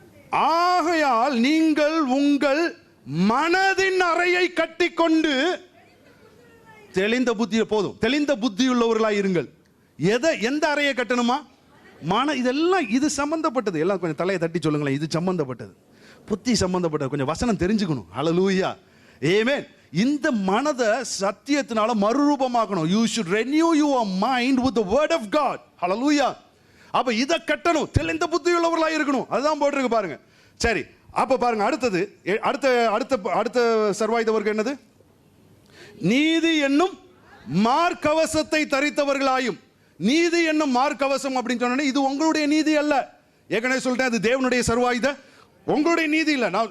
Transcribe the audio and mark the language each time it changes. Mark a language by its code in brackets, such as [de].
[ta] ஆகையால் நீங்கள் உங்கள் மனதின் அறையை கட்டிக்கொண்டு தெளிந்த புத்தி, போதும், தெளிந்த புத்தி உள்ளவர்களாய் இருங்கள். எந்த அறையை கட்டணுமா? இதெல்லாம் இது சம்பந்தப்பட்டது. எல்லாம் கொஞ்சம் தலையை தட்டி சொல்லுங்களேன். இது சம்பந்தப்பட்டது, புத்தி சம்பந்தப்பட்டது. கொஞ்சம் வசனம் தெரிஞ்சுக்கணும். ஹல்லேலூயா. ஆமென். இந்த மனதை சத்தியத்தினால மறுரூபமாக்கணும். [en] You should renew your mind with the word of God. [ta] ஹல்லேலூயா. அப்ப இத கட்டணும், தெளிந்த புத்தி உள்ளவர்களாய் இருக்கணும். அதுதான் போட்டுருக்கு பாருங்க. சரி, அப்ப பாருங்க, அடுத்தது அடுத்த சர்வாயுத வர்க்கம் என்னது? நீதி என்னும் மார்க்கவசத்தை தரித்தவர்களாயும். நீதி என்னும் மார்க்கவசம் அப்படின்னு சொன்னா இது உங்களுடைய நீதி அல்ல. ஏற்கனவே சொல்லிட்டேன், அது தேவனுடைய சர்வாயுத, உங்களுடைய நீதி இல்ல.